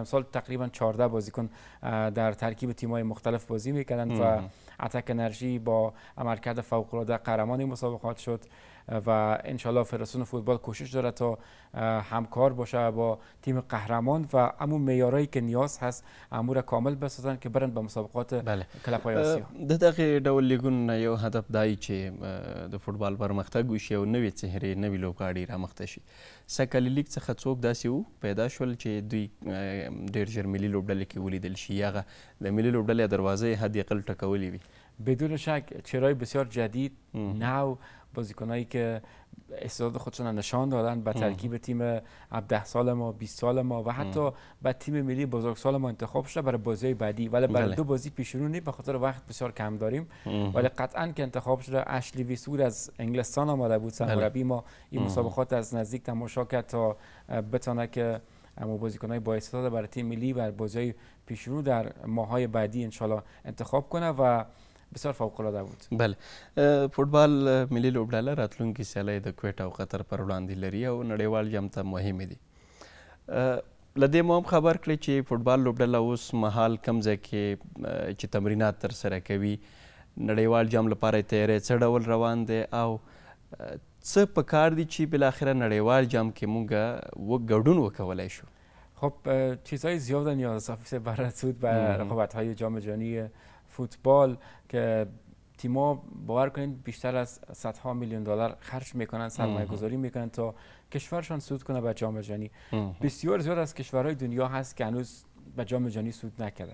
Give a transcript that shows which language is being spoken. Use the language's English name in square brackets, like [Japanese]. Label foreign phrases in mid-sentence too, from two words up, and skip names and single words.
[Persian] امسال تقریبا 14 بازیکن در ترکیب تیم‌های مختلف بازی می‌کردند و اتک انرژی با عملکرد فوق‌العاده قهرمان مسابقات شد و انشالله فدراسیون فوتبال کوشش داره تا همکار باشه با تیم قهرمان و همون معیارایی که نیاز هست امور کامل بسازن که برن به مسابقات کلب‌های آسیا. [Pashto] د دغه ډول لیګونو یو هدف دای چې د فوتبال پرمختګ وشي او نوې څهرې نوې لوبغاړي رامخته شي. سکالي لیګ څخه څوک داسې وو پیدا شول چې دوی ډېر ژر ملي لوبډلې کې ولیدل شي، هغه د ملي لوبډلې دروازې حداقل ټکولې وي؟ [Persian] بدون شک چهره‌های بسیار جدید، نو، بازیکنایی که استعداد خودشون نشان دادن به ترکیب تیم 17 سال ما، 20 سال ما و حتی به تیم ملی بزرگسال ما انتخاب شده برای بازی بعدی، ولی برای 2 بازی پیش رو نیست به خاطر وقت بسیار کم داریم. ولی قطعا که انتخاب شده. اشلی ویسود از انگلستان آمده بود، سرمربی ما این مسابقات از نزدیک تماشا کرد تا بتونه که بازیکن‌های با استعداد برای تیم ملی و بازی پیش رو در ماه‌های بعدی انشالله انتخاب کنه و بسیار فوق‌العاده بود. [Pashto] بله، فوتبال ملي لوبډله راتلونکي سیالۍ د کویټ او قطر پر وړاندې لري او نړیوال جام ته مهمې دي. له دې مو هم خبر کړئ چې فوتبال لوبډله اوس مهال کوم ځای کې چې تمرینات ترسره کوي، نړیوال جام لپاره تیاری څه ډول روان دی او څه پکار دي چې بالاخره نړیوال جام کې موږ ګډون وکولی شو؟ [Persian] خب چیزهای زیاد نیاز است برای رسید به رقابت‌های جام جهانی فوتبال که تیم‌ها باور کنید بیشتر از صدها میلیون دلار خرج میکنن، سرمایه گذاری میکنن تا کشورشان صعود کنه به جام جهانی. بسیار زیاد از کشورهای دنیا هست که هنوز به جام جهانی صعود نکرده.